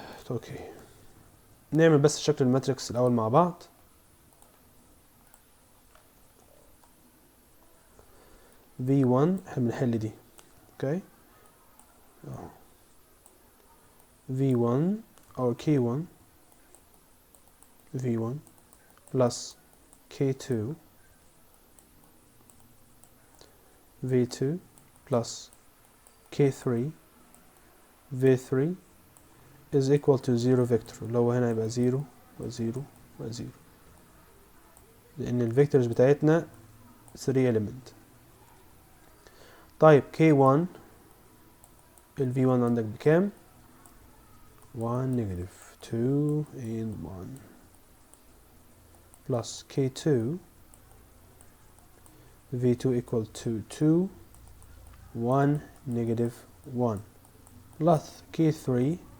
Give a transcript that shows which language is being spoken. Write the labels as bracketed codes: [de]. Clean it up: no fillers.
[ar] اوكي، نعمل بس شكل الماتريكس الاول مع بعض. [en] v1 [ar] احنا بنحل دي، اوكي، [en] v1 or k1 v1 plus k2 v2 plus k3 v3 is equal to 0 vector. [ar] لو هنا يبقى 0 و0 و0 لأن الفيكتورز بتاعتنا 3 element. طيب k1 ال v1 عندك بكام؟ [en] 1 negative 2 and 1 plus k2 v2 equal to 2 1 negative 1 plus k3